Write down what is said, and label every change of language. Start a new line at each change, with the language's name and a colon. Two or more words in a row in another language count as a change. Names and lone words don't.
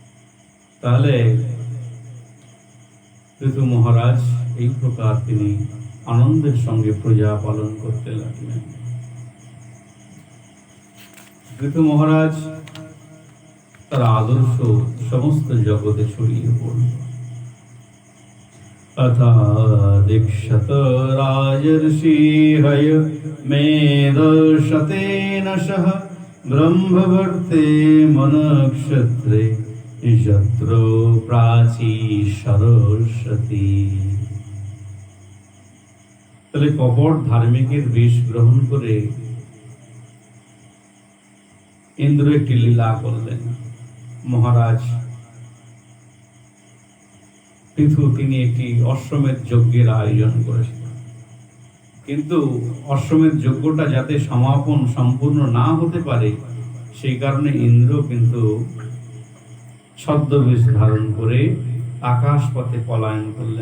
Bangla: তাহলে পৃথু মহারাজ এই প্রকার তিনি আনন্দের সঙ্গে প্রজা পালন করতে লাগলেন। পৃথু মহারাজ তার আদর্শ সমস্ত জগতে ছড়িয়ে পড়ল।
Sanskrit: अथा दीक्षत राजर्षि हय मेधशतेन सह ब्रह्मवर्ते मनक्षत्रे यत्र प्राची सरस्वती।
Bangla: তাহলে কপট ধার্মিকের বেশ গ্রহণ করে ইন্দ্র একটি লীলা করলেন। মহারাজ পৃথু তিনি একটি অশ্বমেধ যজ্ঞের আয়োজন করেছিলেন, কিন্তু অশ্বমেধ যজ্ঞটা যাতে সমাপন সম্পূর্ণ না হতে পারে সেই কারণে ইন্দ্র কিন্তু ছদ্মবেশ ধারণ করে আকাশ পথে পলায়ন করলেন।